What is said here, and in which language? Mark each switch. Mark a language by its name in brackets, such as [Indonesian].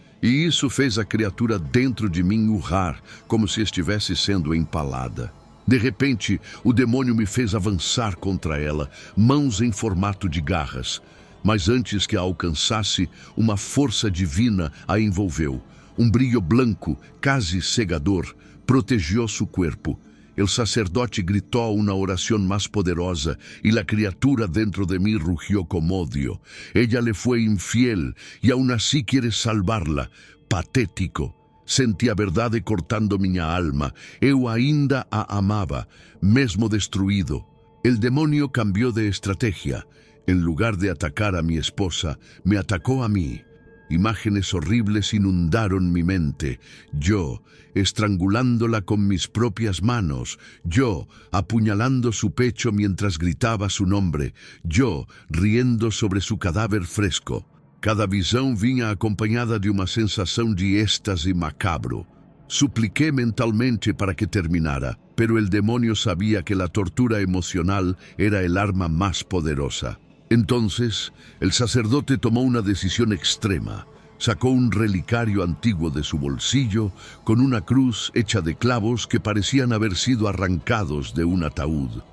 [Portuguese] E isso fez a criatura dentro de mim urrar, como se estivesse sendo empalada. De repente, o demônio me fez avançar contra ela, mãos em formato de garras. Mas antes que a alcançasse, uma força divina a envolveu. Um brilho branco, quase cegador, [Spanish] protegió su cuerpo. El sacerdote gritó una oración más poderosa y la criatura dentro de mí rugió con odio. Ella le fue infiel y aún así quiere salvarla. Patético. [Portuguese] Senti a verdade cortando minha alma. Eu ainda a amava, mesmo destruído. [Spanish] El demonio cambió de estrategia. En lugar de atacar a mi esposa, me atacó a mí. Imágenes horribles inundaron mi mente. Yo, estrangulándola con mis propias manos. Yo, apuñalando su pecho mientras gritaba su nombre. Yo, riendo sobre su cadáver fresco. [Portuguese] Cada visão vinha acompanhada de uma sensação de êxtase macabro. [Spanish] Supliqué mentalmente para que terminara, pero el demonio sabía que la tortura emocional era el arma más poderosa. Entonces, el sacerdote tomó una decisión extrema. Sacó un relicario antiguo de su bolsillo con una cruz hecha de clavos que parecían haber sido arrancados de un ataúd.